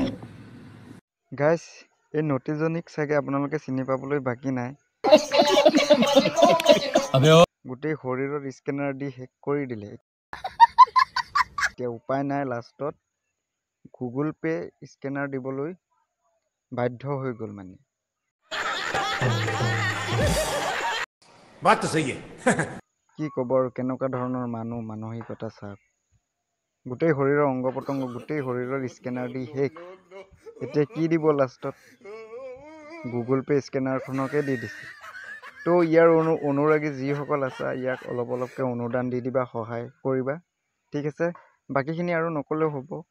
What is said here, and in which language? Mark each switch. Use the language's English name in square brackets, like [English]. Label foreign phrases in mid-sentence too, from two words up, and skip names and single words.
[Assamese] গাইস এই নটিজনিক সাগে আপোনালোকে চিনি পাবলৈ বাকি নাই গোটেই শৰীৰৰ স্ক্যানাৰ দি হেক কৰি দিলে এতিয়া উপায় নাই লাষ্টত গুগল পে স্ক্যানাৰ দিবলৈ বাধ্য হৈ গল মানে [Hindi] बात तो सही है [Assamese] কি কব আৰু কেনেকুৱা ধৰণৰ মানসিকতা চাপ গোটেই শৰীৰৰ অংগ পতংগ গোটেই শৰীৰৰ স্ক্যানাৰ দি হেক এতিয়া কি দিব লাষ্টত গুগল পে স্ক্যানাৰখনকে দি দিছে তো ইয়াৰ অনুৰাগী যিসকল আছে ইয়াক অলপ অলপকৈ অনুদান দি দিবা সহায় কৰিবা ঠিক আছে বাকিখিনি আৰু নকলেও হ'ব